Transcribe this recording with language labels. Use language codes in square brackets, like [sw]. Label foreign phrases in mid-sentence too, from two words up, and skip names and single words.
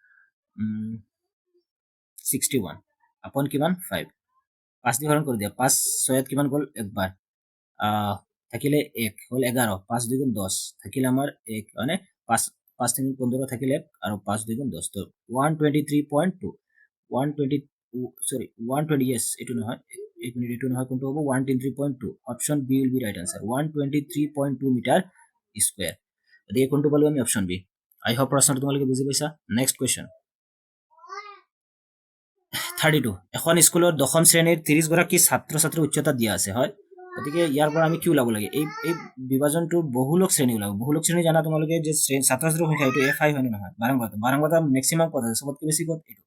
[as] 61 আপন কিমান 5 5 দি হৰণ কৰি দিয়া 5 6 কিমান গ'ল একবাৰ থাকিলে 1 হল 11 5 2 গুণ 10 থাকিলে আমাৰ 1 মানে 5 5 3 15 থাকিলে আৰু 5 2 গুণ 10 তো 123.2 120 সরি 120 yes এটু নহয় এক মিনিট এটু নহয় কোনটো হ'ব 123.2 [en] option B will be right answer [as] 123.2 [en] meter square [as] এদিকে কোনটো পালো আমি [en] option B I hope [as] প্রশ্নটো তোমালোকে বুজি পাইছা [en] next question [as] 32 এখন স্কুলত দশম শ্ৰেণীৰ 30 গৰাকী ছাত্ৰ ছাত্ৰীৰ উচ্চতা দিয়া আছে হয় গতিকে ইয়াৰ পৰা আমি কি ওলাব লাগে এই বিভাজনটো বহুলক শ্ৰেণী ওলাব বহুলক শ্ৰেণী জানা তোমালোকে যে ছাত্ৰ ছাত্ৰীৰ সংখ্যা এইটো f5 হয় নহয় বাৰংবাৰতা ম্যাক্সিমাম পদ আছে সবতকৈ বেছি পদ এইটো